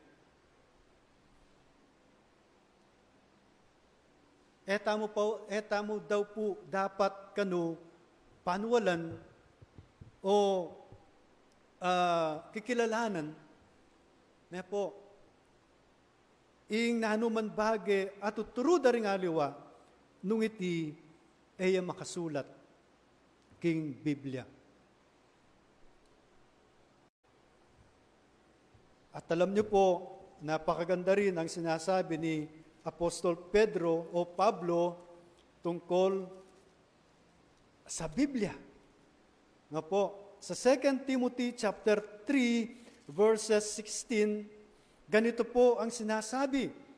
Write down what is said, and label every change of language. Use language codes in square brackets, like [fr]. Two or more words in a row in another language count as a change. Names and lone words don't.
[pam] Etamo daw po dapat kanu panuwalan o kikilalanan na po ing nanuman bage at tuturo daring aliwa nung iti ay makasulat king Biblia. [tl] At alam niyo po, napakaganda rin ang sinasabi ni Apostol Pedro o Pablo tungkol sa Biblia. Nga po, sa 2 Timothy chapter 3 verses 16, ganito po ang sinasabi.